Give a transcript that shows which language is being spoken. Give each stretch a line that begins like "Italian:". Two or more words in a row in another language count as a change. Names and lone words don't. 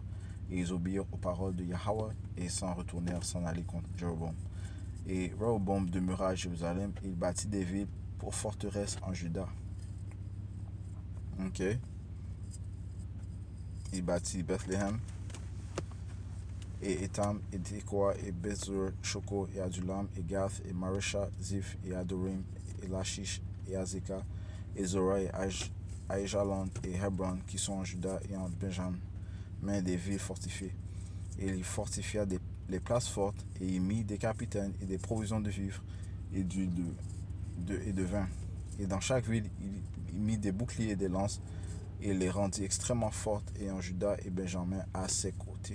French: Et ils obéirent aux paroles de Yahweh et s'en retournèrent s'en aller contre Jéroboam. Et Rehoboam demeura à Jérusalem et il bâtit des villes pour forteresses en Juda. Ok. Il bâtit Bethléem et Étam et Tekoa et Bethzur, Shoko et Adulam et Gath et Maresha, Ziph et Adorim et Lachish et Azekah et Zorah et Aïjalon et Hebron qui sont en Juda et en Benjamin, des villes fortifiées. Et il fortifia les places fortes et il mit des capitaines et des provisions de vivres et de vin. Et dans chaque ville, il mit des boucliers et des lances et les rendit extrêmement fortes, et en Juda et Benjamin à ses côtés.